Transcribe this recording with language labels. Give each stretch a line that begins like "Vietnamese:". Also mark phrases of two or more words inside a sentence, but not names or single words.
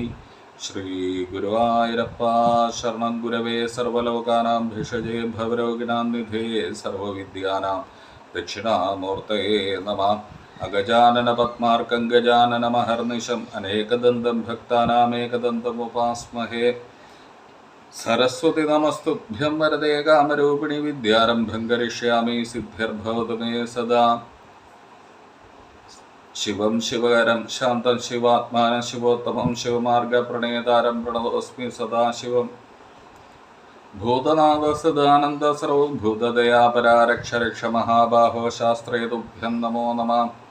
Malayalam: ശ്രീ ഗുരുവായൂരപ്പ ശരണം.
Sanskrit: ഗുരവേ സർവലോകാനാം ഭിഷജേ ഭവരോഗിണാം നിധേ സർവവിദ്യാനാം ദക്ഷിണാമൂർത്തയേ നമഃ. അഗജാനന പത്മാർക്കം ഗജാനനമഹർനിശം അനേകദന്തം ഭക്താനാമേകദന്തമുപാസ്മഹേ. सरस्वती नमस्तुभ्यं वरदे कामरूपिणि विद्यारम्भं करिष्यामि सिद्धिर्भवतु मे सदा। शिवं शिवकरं शान्तं शिवात्मानं शिवोत्तमं शिवमार्गप्रणेतारं प्रणतोऽस्मि सदा शिवम्। भूतनाथ सदानन्द सर्वभूतदयापरा रक्ष रक्ष महाबाहो शास्त्रे तुभ्यं नमो नमः।